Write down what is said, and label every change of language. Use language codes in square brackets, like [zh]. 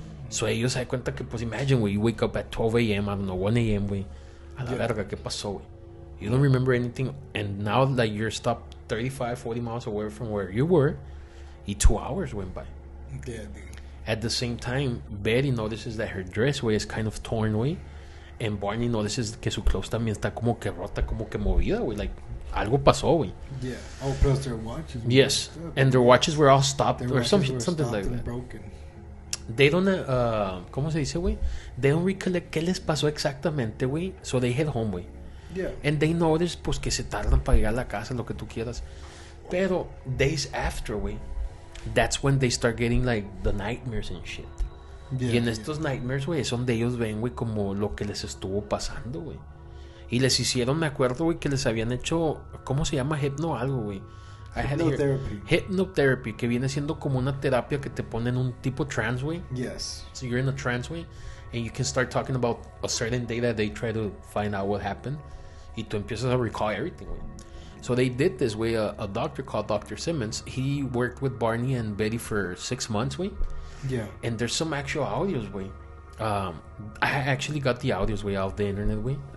[en] So [es] ellos se dan cuenta que, pues, [en] imagine, güey, you wake up at 12 a.m., I don't know, 1 a.m., güey. [es] A la verga, ¿qué pasó, güey? [en] You don't remember anything, and now, like, you're stopped 35, 40 miles away from where you were, y 2 hours went by. Yeah, dude. At the same time, Betty notices that her dress, güey, is kind of torn, güey. And Barney notices [es] que su clothes también está como que rota, como que movida, güey. Like, algo pasó, güey. [en] Yeah. Oh, plus their watches. Yes. And their watches were all stopped or something like that. Broken. [es] They don't, ¿cómo se dice, güey? [en] They don't recollect [es] qué les pasó exactamente, [en] güey. So they head home, güey. Yeah. And they notice, [es] pues, que se tardan para llegar a la casa, lo que tú quieras. [en] Pero days after, güey, that's when they start getting, like, the nightmares and shit. Yeah, [es] Y en estos nightmares, güey, es donde ellos ven, güey, como lo que les estuvo pasando, güey. Y les hicieron, me acuerdo, güey, que les habían hecho, ¿cómo se llama? Hypno algo, güey. [en] Hypnotherapy. [es] Hypnotherapy, que viene siendo como una terapia que te ponen un tipo trance, güey. [en] Yes. So you're in a trance, güey, and you can start talking about a certain day that they try to find out what happened. [es] Y tú empiezas a [en] recall everything, güey. So they did this, güey. A doctor called Dr. Simmons, he worked with Barney and Betty for 6 months, güey. Yeah. And there's some actual audios, way. I actually got the audios, way, off the internet, way.